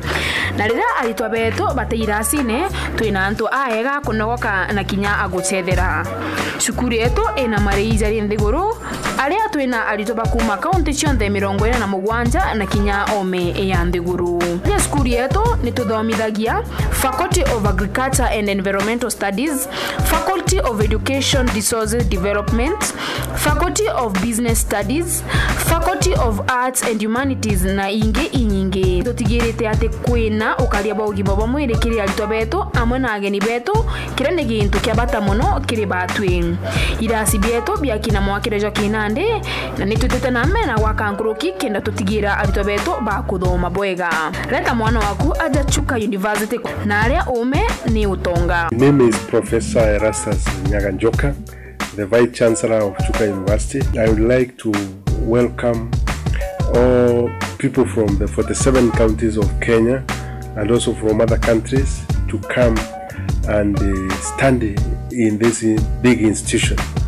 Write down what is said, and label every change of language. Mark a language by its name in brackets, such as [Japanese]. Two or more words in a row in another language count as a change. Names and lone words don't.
[Meru] Na rira aritwa betu bateiracine twina antu aega kunogoka na kinya agucethera. Sukuru yetu ina mareizari nthiguru aria twina aritwa bakuma county cionthe 47 na kinya ome ya nthiguru. Ya sukuru yetu ni tuthomithagia Faculty of Agriculture and Environmental Studies, Faculty of Education Resources Development, Faculty of Business Studies, Faculty of Arts and Humanities na inge inyingi. Tutigirite ati kwina ukaria ba ugima bwa mwiri kiri aritwa betu amwe na ageni betu kire ni gintu kia bata muno kiri batwi. Irasi bietu bia kina mwakirejo Kinande na nitutete na mena wakankuruki kenda tutigira aritwa betu ba kuthoma bwega. Leta mwana waku aja Chuka University na aria ume ni utonga. [English] My name is Professor Erastus Nyaganjoka, the Vice Chancellor of Chuka University. I would like to welcome all people from the 47 counties of Kenya and also from other countries to come and study in this big institution.